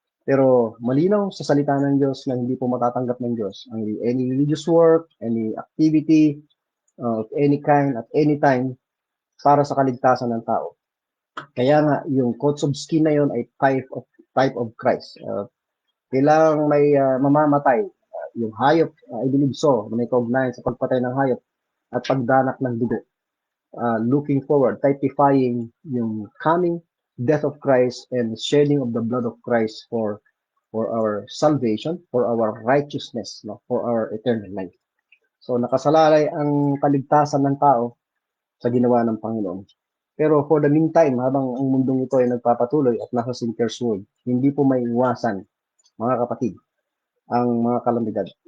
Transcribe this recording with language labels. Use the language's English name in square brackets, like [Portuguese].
[Filipino] Pero malinaw sa salita ng Diyos na hindi po matatanggap ng Diyos ang [English] any religious work, any activity of any kind at any time [Filipino] para sa kaligtasan ng tao. Kaya nga yung [English] coats of skin [Filipino] na yon ay [English] type of Christ. [Filipino] Kailangang may mamamatay yung hayop, [English] I believe so, [Filipino] may kaugnayan sa pagpatay ng hayop at pagdanak ng dugo. [English] Looking forward, typifying yung coming death of Christ and shedding of the blood of Christ for our salvation, for our righteousness, no, for our eternal life. [Filipino] So nakasalalay ang kaligtasan ng tao sa ginawa ng Panginoon. Pero [English] for the meantime, [Filipino] habang ang mundong ito ay nagpapatuloy at nasa sinker's world, hindi po may iwasan, mga kapatid, ang mga kalamidad.